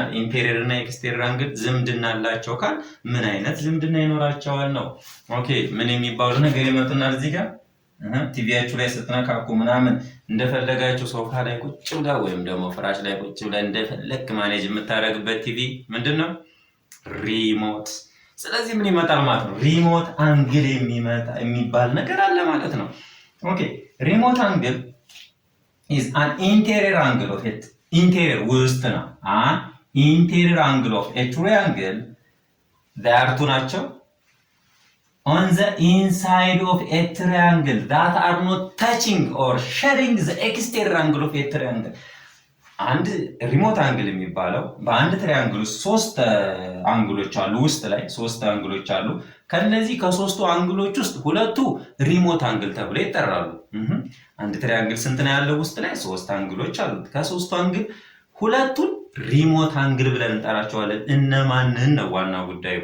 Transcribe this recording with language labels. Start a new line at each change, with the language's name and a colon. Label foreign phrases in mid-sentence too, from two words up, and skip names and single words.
English: interior and exterior angle
Amharic: ዝምድና አላቸው ካል ምን አይነት ዝምድና ይኖራቸዋል ነው። ኦኬ፣ ምን የሚባሉ ነገር ይመጡናል እዚህ ጋር ቲቪያችሁ ላይ ስትነካኩ ምናምን እንደፈለጋችሁ ሶፋ ላይ ቁጭ ብላ ወይም ደግሞ ፍራሽ ላይ ቁጭ ብላ እንደፈለክ ማኔጅ የምታደርግበት ቲቪ ምንድነው? ሪሞት። ስለዚህ ምን ይመጣል ማለት ነው?
English: remote angle
Amharic: የሚባል ነገር አለ ማለት ነው። ኦኬ፣
English: remote angle is an interior angle of it interior
Amharic: ውስጥ ነው።
English: interior angle of a triangle
Amharic: ዳርቱ ናቸው
English: on the inside of a triangle that are not touching or sharing the exterior angle of a triangle።
Amharic: አንድ
English: remote angle
Amharic: የሚባለው በአንድ ትሪያንግል ውስጥ 3 አንግሎች አሉ። ውስጥ ላይ 3 አንግሎች አሉ። ከነዚህ ከ3ቱ አንግሎች ውስጥ ሁለቱ ሪሞት አንግል ተብለው ይጠራሉ። አንድ ትሪያንግል ስንት ነው ያለው? ውስጥ ላይ 3 አንግሎች አሉት። ከ3ቱ አንግል ሁለቱን
English: remote angle
Amharic: ብለን እንጠራቸዋለን። እነማንን ነው ዋናው ጉዳዩ?